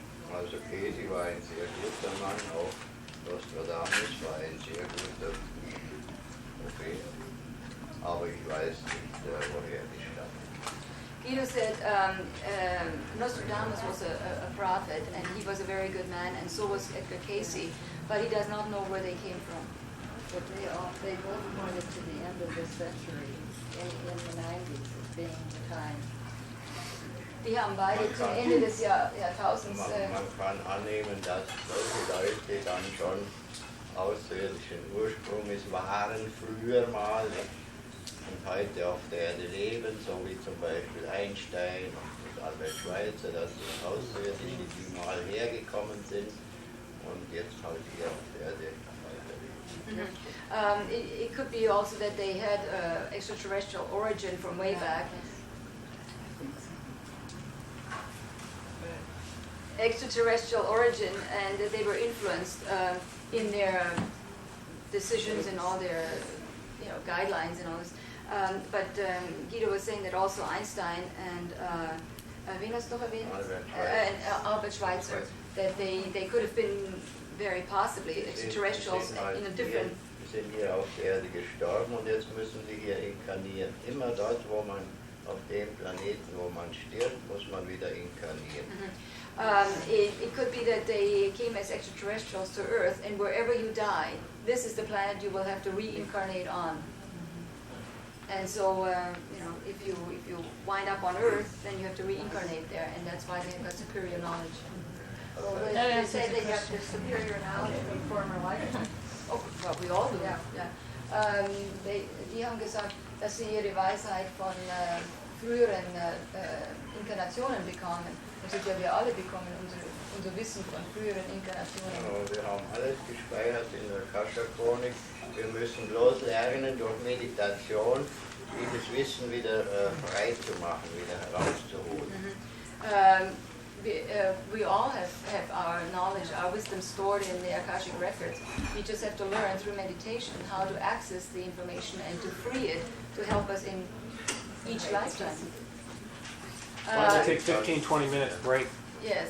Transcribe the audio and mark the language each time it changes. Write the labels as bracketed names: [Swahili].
[German] Also Casey war ein sehr guter Mann, auch Nostradamus war ein sehr guter Prophet, aber ich weiß nicht, woher die stammen. [English] Guido said Nostradamus was a prophet, and he was a very good man, and so was Edgar Casey, but he does not know where they came from. But they both pointed to the end of this century, in the 90s, as being the time. [German] Die haben beide zum Ende des Jahrtausends. Man kann annehmen, dass solche Leute dann schon außerirdischen Ursprungs waren, früher mal und heute auf der Erde leben, so wie zum Beispiel Einstein und Albert Schweitzer, das sind Außerirdische, die mal hergekommen sind und jetzt halt hier auf der Erde weiterleben. [English] It could be also that they had extraterrestrial origin from way back. Extraterrestrial origin, and that they were influenced in their decisions and all their guidelines and all this. But Guido was saying that also Einstein and [German] wen hast du noch erwähnt? [English] Albert Schweitzer, that they could have been very possibly extraterrestrials in a different. [German] Sie sind hier auf der Erde gestorben und jetzt müssen sie hier inkarnieren. Immer dort, wo man auf dem Planeten, wo man stirbt, muss man wieder inkarnieren. [English] It could be that they came as extraterrestrials to Earth, and wherever you die, this is the planet you will have to reincarnate on. And so, if you wind up on Earth, then you have to reincarnate there, and that's why they have got superior knowledge. Well, they say they have the superior knowledge from former lifetimes. Oh, well, we all do. Yeah. [German] Die haben gesagt, dass sie ihre Weisheit von früheren Inkarnationen bekommen. Und sicher wir alle bekommen unser Wissen von früheren Inkarnationen. Wir haben alles gespeichert in der Kascha-Chronik. Wir müssen bloß lernen, durch Meditation dieses Wissen wieder frei zu machen, wieder herauszuholen. [English] We all have our knowledge, our wisdom stored in the Akashic records. We just have to learn through meditation how to access the information and to free it to help us in each lifetime. Why don't we take 15-20 minutes break Yes.